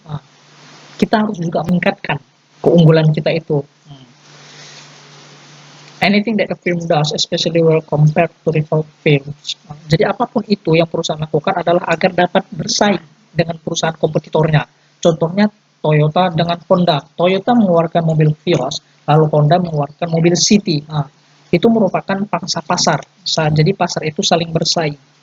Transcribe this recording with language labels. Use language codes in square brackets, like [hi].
[id] Nah, kita harus juga meningkatkan keunggulan kita itu. [en] Anything that a firm does, especially well compared to rival firms. [id] Nah, jadi apapun itu yang perusahaan lakukan adalah agar dapat bersaing dengan perusahaan kompetitornya. Contohnya Toyota dengan Honda. Toyota mengeluarkan mobil Vios, lalu Honda mengeluarkan mobil City. Nah, itu merupakan pangsa pasar. Jadi pasar itu saling bersaing.